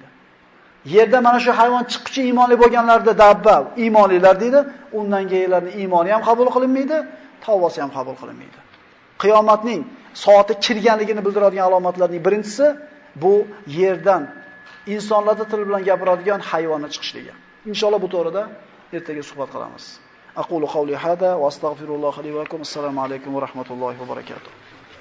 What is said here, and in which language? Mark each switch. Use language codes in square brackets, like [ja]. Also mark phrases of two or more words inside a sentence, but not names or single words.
[uz] Yerda mana shu hayvon chiqquchi iymonli bo'lganlarda dabba iymonlilar deydi, undan keyinlarning iymoni ham qabul qilinmaydi, tavbasi ham qabul qilinmaydi. Qiyomatning soati kirganligini bildiradigan alomatlarning birinchisi bu yerdan insonlarda til bilan gapiradigan hayvonning chiqishligi. Inshaalloh bu to'g'rida ertaga suhbat qilamiz. [ar] أقول قولي هذا وأستغفر الله لي ولكم. السلام عليكم ورحمة الله وبركاته.